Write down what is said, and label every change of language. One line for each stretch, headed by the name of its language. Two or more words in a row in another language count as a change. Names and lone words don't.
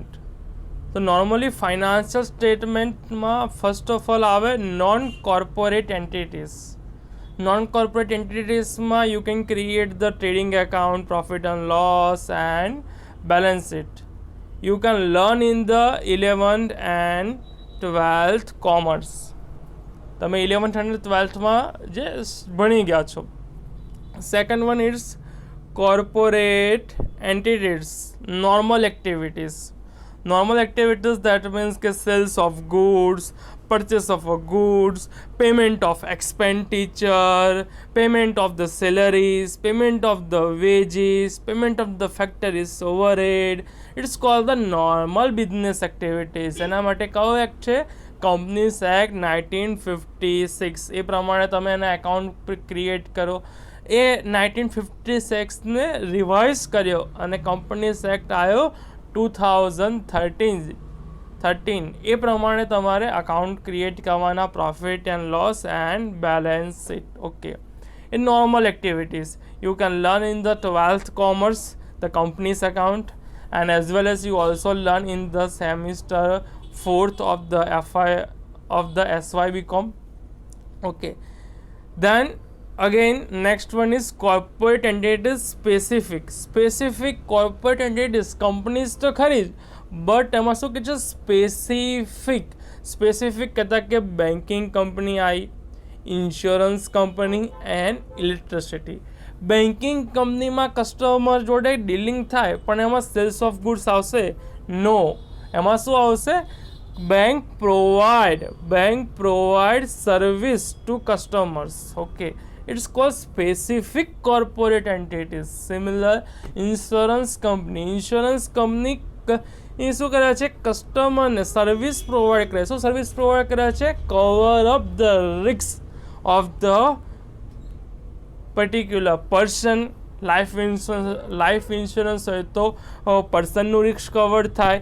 English: So normally financial statement ma first of all આવે non-corporate entities. Non-corporate entities ma you can create the trading account, profit and loss and balance sheet. You can learn in the 11th and 12th commerce.
Gujarati: તમે 11th and 12th માં જે ભણી ગયા છો.
English: Second one is corporate entities, normal activities. Normal activities, that means के sales of goods, purchase of goods, payment of expenditure, payment of the salaries, payment of the wages, payment of the factories overhead. It's called the normal business activities.
Gujarati: એના માટે કયો એક્ટ છે? કંપનીઝ એક્ટ 1956. એ પ્રમાણે તમે એના એકાઉન્ટ ક્રિએટ કરો. એ 1956ને રિવાઇઝ કર્યો અને કંપનીઝ એક્ટ આવ્યો 2013. એ પ્રમાણે તમારે અકાઉન્ટ ક્રિએટ કરવાના,
English: profit and loss and balance sheet.
Gujarati: ઓકે,
English: in normal activities you can learn in the 12th commerce the company's account, and as well as you also learn in the semester 4th of the SYBCom. Okay, then again next one is corporate entities specific corporate entities.
Gujarati: companies તો ખરી જ, બટ એમાં શું કે છે? સ્પેસિફિક કહેતા કે
English: banking company
Gujarati: આવી,
English: insurance company and electricity.
Gujarati: બેન્કિંગ કંપનીમાં કસ્ટમર જોડે ડીલિંગ થાય, પણ એમાં
English: sales of goods
Gujarati: આવશે?
English: નો.
Gujarati: એમાં શું આવશે?
English: bank provide service to customers. ઓકે, it's called specific corporate entities. Similar, insurance company
Gujarati: એ શું કરે છે? કસ્ટમરને
English: service provide
Gujarati: કરે. શું
English: service provide
Gujarati: કરે છે?
English: cover up the risk of the particular person. life insurance
Gujarati: હોય તો પર્સનનું
English: risk cover
Gujarati: થાય.